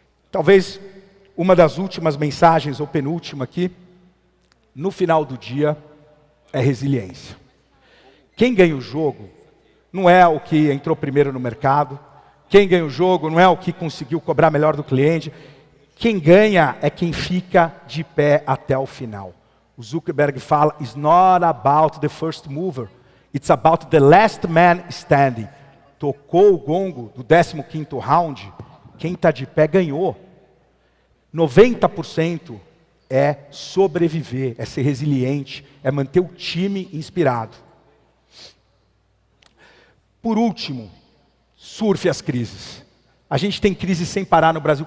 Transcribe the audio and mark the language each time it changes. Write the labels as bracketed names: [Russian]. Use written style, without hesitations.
[Portuguese] Talvez uma das últimas mensagens, ou penúltima aqui, no final do dia, é resiliência. Quem ganha o jogo não é o que entrou primeiro no mercado. Quem ganha o jogo não é o que conseguiu cobrar melhor do cliente. Quem ganha é quem fica de pé até o final. [English] O Zuckerberg fala, it's not about the first mover, it's about the last man standing. [Portuguese] Tocou o gongo do 15º round, quem está de pé ganhou. 90% é sobreviver, é ser resiliente, é manter o time inspirado. Por último, surfe as crises. A gente tem crise sem parar no Brasil.